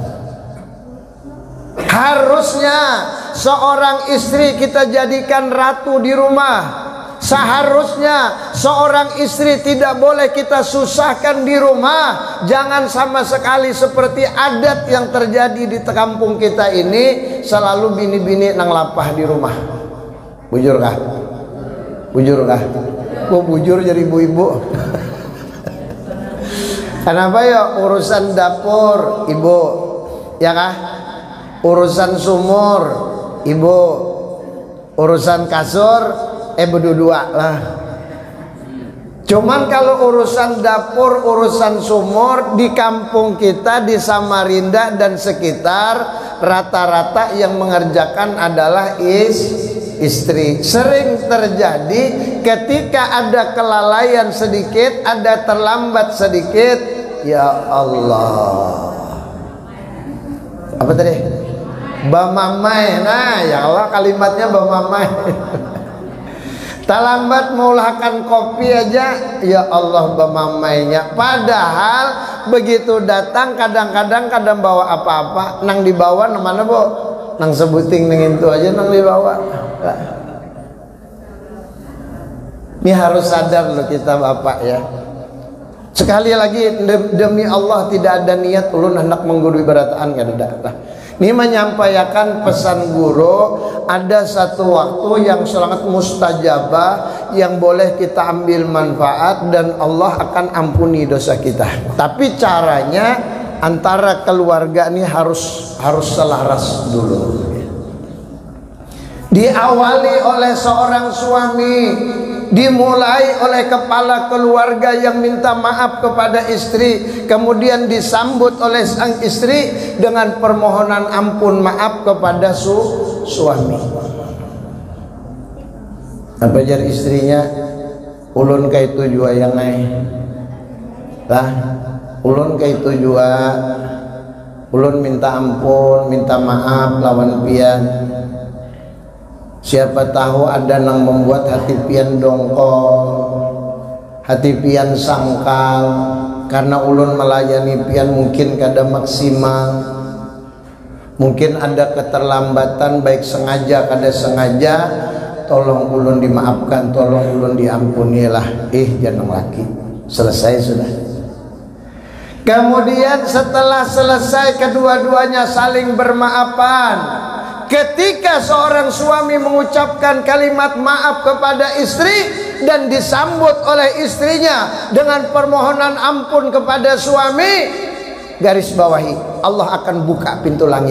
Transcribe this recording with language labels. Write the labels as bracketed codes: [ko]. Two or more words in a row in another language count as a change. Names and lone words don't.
[id] Harusnya seorang istri kita jadikan ratu di rumah. Seharusnya seorang istri tidak boleh kita susahkan di rumah. Jangan sama sekali seperti adat yang terjadi di kampung kita ini, selalu [bjn] bini-bini nang lapah [id] di rumah. [bjn] Bujur kah? Bujur kah? [id] Oh, bujur jadi ibu-ibu. Kenapa ya? Urusan dapur ibu, ya kah? Urusan sumur ibu, urusan kasur berdua lah. Cuman kalau urusan dapur, urusan sumur di kampung kita di Samarinda dan sekitar, rata-rata yang mengerjakan adalah istri. Sering terjadi ketika ada kelalaian sedikit, ada terlambat sedikit, [ar] يا الله, [id] apa tadi? [bjn] Bamamai, nah [ar] يا الله [bjn] kalimatnya bamamai. Terlambat meulahkan kopi aja, [ar] يا الله [bjn] bamamainya. [id] Padahal begitu datang kadang-kadang kadang bawa apa-apa, [bjn] nang dibawa nang mana Bu? Nang sebuting nang itu aja nang dibawa. [id] Ini harus sadar loh kita Bapak ya. Sekali lagi demi Allah tidak ada niat ulun hendak menggurui [bjn] berataan kada. [id] Ini menyampaikan pesan guru. Ada satu waktu yang sangat mustajabah yang boleh kita ambil manfaat dan Allah akan ampuni dosa kita. Tapi caranya antara keluarga ini harus selaras dulu. Diawali oleh seorang suami, dimulai oleh kepala keluarga yang minta maaf kepada istri, kemudian disambut oleh sang istri dengan permohonan ampun maaf kepada suami. Apa jar istrinya? [bjn] Ulun kaitu jua yang naik lah, ulun kaitu jua, ulun minta ampun, minta maaf lawan pian. Siapa tahu ada yang membuat hati pian dongkol, hati pian sangkal, karena ulun melayani pian mungkin kada maksimal, mungkin ada keterlambatan baik sengaja kada sengaja. Tolong ulun dimaafkan, tolong ulun diampunilah. [id] Jangan laki, selesai sudah. Kemudian setelah selesai kedua-duanya saling bermaafan. Ketika seorang suami mengucapkan kalimat maaf kepada istri dan disambut oleh istrinya dengan permohonan ampun kepada suami, garis bawahi, Allah akan buka pintu langit.